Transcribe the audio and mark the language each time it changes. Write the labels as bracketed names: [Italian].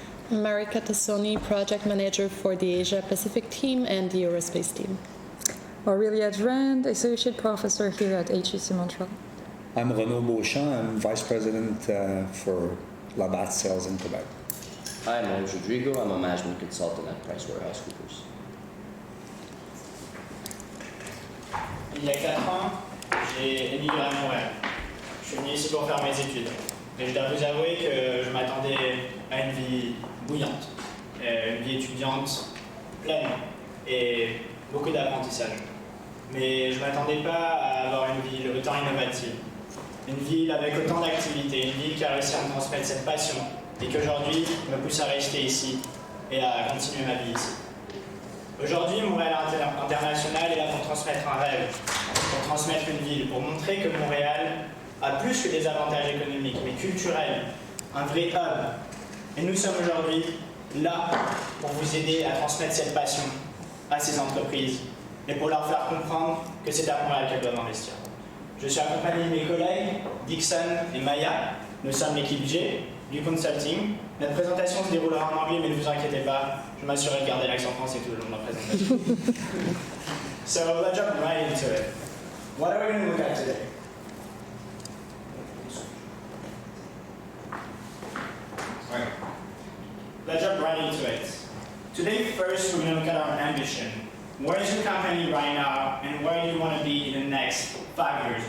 [English] Marika Tassoni, Project Manager for the Asia Pacific team and the Eurospace team. Aurelia Drand, Associate Professor here at HEC Montreal. I'm Renaud Beauchamp. I'm Vice President for Labatt Sales in Quebec. Hi, I'm James Rodrigo. I'm a Management Consultant at PricewaterhouseCoopers. [French] Il y a 4 ans, j'ai émigré à Montréal. Je suis venu ici pour faire mes études. Et je dois vous avouer que je m'attendais à une vie bouillante, une vie étudiante pleine et beaucoup d'apprentissage. Mais je ne m'attendais pas à avoir une ville autant innovative. Une ville avec autant d'activités, une ville qui a réussi à me transmettre cette passion et qui aujourd'hui me pousse à rester ici et à continuer ma vie ici. Aujourd'hui, Montréal International est là pour transmettre un rêve, pour transmettre une ville, pour montrer que Montréal a plus que des avantages économiques, mais culturels, un vrai hub. Et nous sommes aujourd'hui là pour vous aider à transmettre cette passion à ces entreprises et pour leur faire comprendre que c'est à Montréal qu'elles doivent investir. Je suis accompagné de mes collègues Dixon et Maya. Nous sommes l'équipe G du consulting. Notre présentation se déroulera en anglais, mais ne vous inquiétez pas, je m'assurerai de garder l'accent français tout le long de la présentation. [English] So let's jump right into it. What are we going to look at today? Right. Let's jump right into it. Today, first, we're going to look at our ambition. Where is your company right now, and where do you want to be in the next 5 years?